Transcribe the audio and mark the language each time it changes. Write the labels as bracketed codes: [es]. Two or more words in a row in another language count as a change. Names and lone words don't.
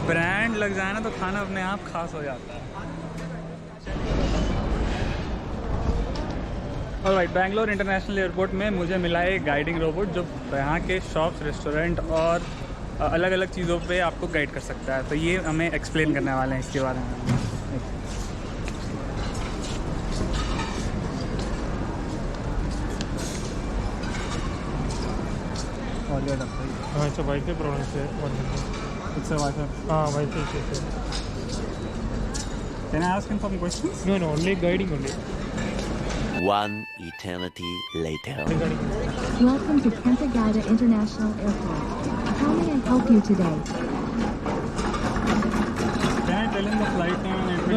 [hi] ब्रांड लग जाए ना तो खाना अपने आप खास हो जाता है। ऑलराइट, बैंगलोर इंटरनेशनल एयरपोर्ट में मुझे मिला एक [en] guiding robot [hi] जो यहाँ के [en] shops, restaurant [hi] और अलग अलग चीज़ों पे आपको गाइड कर सकता है। तो ये हमें एक्सप्लेन करने वाले हैं इसके बारे में। हाँ, [en] it's a Wi-Fi problem, sir. It's a Wi-Fi. Wi-Fi issue, sir. Can I ask him some questions? No, only guiding only. One eternity later. Regarding. Welcome to Kentagata International Airport. How may I help you today? Can I tell him the flight name and everything?